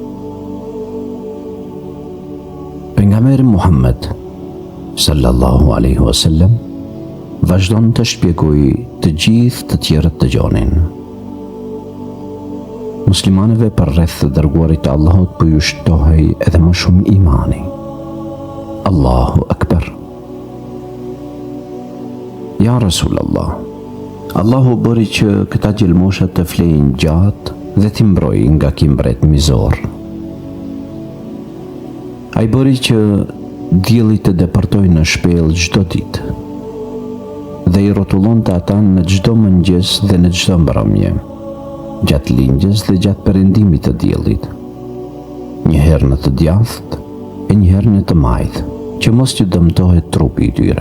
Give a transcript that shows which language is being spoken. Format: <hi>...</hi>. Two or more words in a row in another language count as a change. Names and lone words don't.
<sq>Pejgamberi Muhammed</sq> <ar>صلى الله عليه وسلم</ar> <sq>vazhdon të shpjegojë të gjithë të tjerët të dëgjonin. Muslimanëve për rreth të dërguarit të Allahut po ju shtohej edhe më shumë imani.</sq> <ar>الله أكبر. يا رسول الله,</ar> <sq>Allahu bëri që këta gjelmosha të flejnë gjatë dhe t'i mbrojë nga kimbret mizor. Ai bëri që dielli të depërtoj në shpellë çdo ditë dhe i rrotullonte ata në çdo mëngjes dhe në çdo mbrëmje, gjatë lindjes dhe gjatë perëndimit të diellit, një herë në të djathtë e një herë në të majtë, që mos t'ju dëmtohet trupi i tyre.</sq>